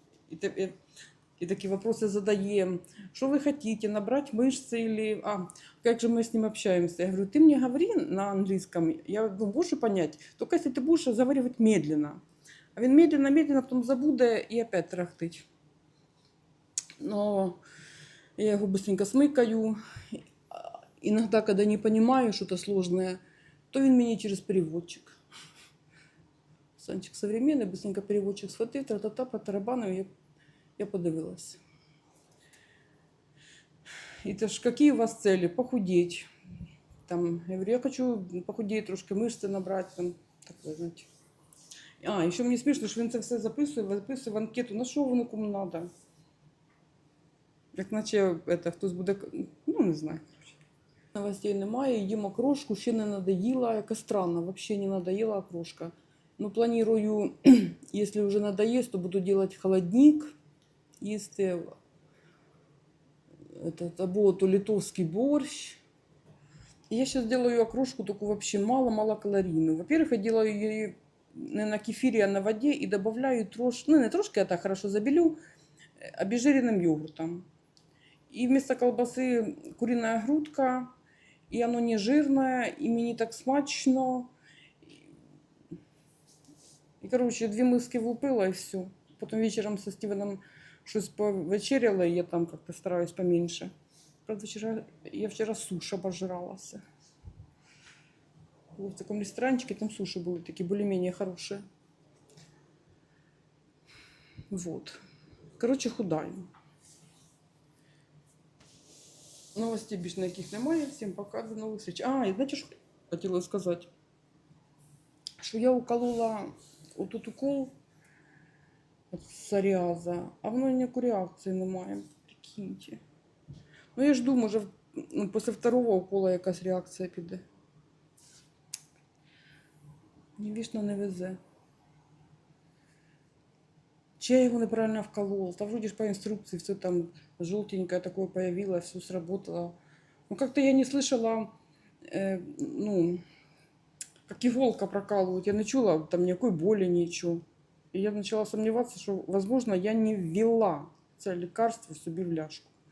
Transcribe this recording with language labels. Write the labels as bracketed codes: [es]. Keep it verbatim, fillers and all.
[uk] І, і, і такі питання задає, що ви хочете, набрати мишці, или... а, як же ми з ним общаємося? Я говорю, ти мені говори на англійському, я ну, можу понять, тільки якщо ти будеш розговорювати медленно. А він медленно, медленно, потім забуде і опять тарахтить. [ru] Но я его быстренько смыкаю. Иногда, когда не понимаю что-то сложное, то он меня через переводчик. Санчик современный, быстренько переводчик схватил, тра-та-та, по тарабану, я, я подивилась. Это ж какие у вас цели? Похудеть. Там, я говорю, я хочу похудеть, трошки мышцы набрать, там, такое, знаете. А, еще мне смешно, что он это все записывает, записывает в анкету, на что воно кому надо. [uk] Як наче это, хтось буде, ну не знаю. Новостей немає, їм окрошку, ще не надоїла. Яка странна, взагалі не надоїла окрошка. Ну планую, якщо вже надоїсть, то буду робити холодник, їсти этот, або то литовський борщ. І я зараз роблю окрошку таку взагалі мало-мало калорійну. Во-первых, я роблю її не на кефірі, а на воді і додаю трошки, ну не трошки, а так хорошо забілю, обезжиреним йогуртом. [ru] И вместо колбасы куриная грудка, и оно не жирное, и мне так смачно. И, короче, две миски влупила, и все. Потом вечером со Стивеном что-то повечеряла, и я там как-то стараюсь поменьше. Правда, вчера, я вчера суши обожралась. Вот в таком ресторанчике, там суши были такие более-менее хорошие. Вот. Короче, худаю. [uk] Новостей більше ніяких немає. Всім пока, до нових зустріч. А, і знаєте, що хотіла сказати? Що я уколола отут укол от псоріаза, а воно ніякої реакції немає. Прикиньте. Ну я жду, може, ну, після второго укола якась реакція піде. Ні, вічно не везе. Чи я його неправильно вколола? [ru] Та вроде ж по інструкції все там желтенькое такое появилось, все сработало. Ну как-то я не слышала, э, ну, как иголка прокалывают. Я не чула там никакой боли, ничего. И я начала сомневаться, что, возможно, я не ввела це лекарство собі в ляжку.